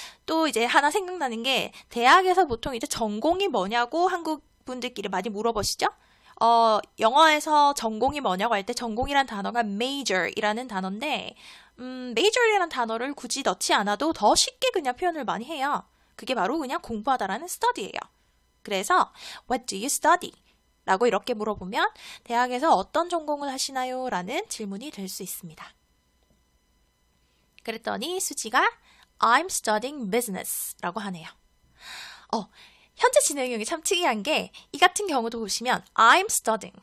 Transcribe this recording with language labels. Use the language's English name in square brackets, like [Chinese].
[Korean] 또 이제 하나 생각나는 게 대학에서 보통 이제 전공이 뭐냐고 한국 분들끼리 많이 물어보시죠? 영어에서 전공이 뭐냐고 할 때 전공이란 단어가 major이라는 단어인데 major이라는 단어를 굳이 넣지 않아도 더 쉽게 그냥 표현을 많이 해요. 그게 바로 그냥 공부하다라는 study예요. [English] 그래서 What do you study? [Korean] 라고 이렇게 물어보면 대학에서 어떤 전공을 하시나요? 라는 질문이 될 수 있습니다. 그랬더니 수지가 [English] I'm studying business [Korean] 라고 하네요. 현재 진행형이 참 특이한 게 이 같은 경우도 보시면 [English] I'm studying.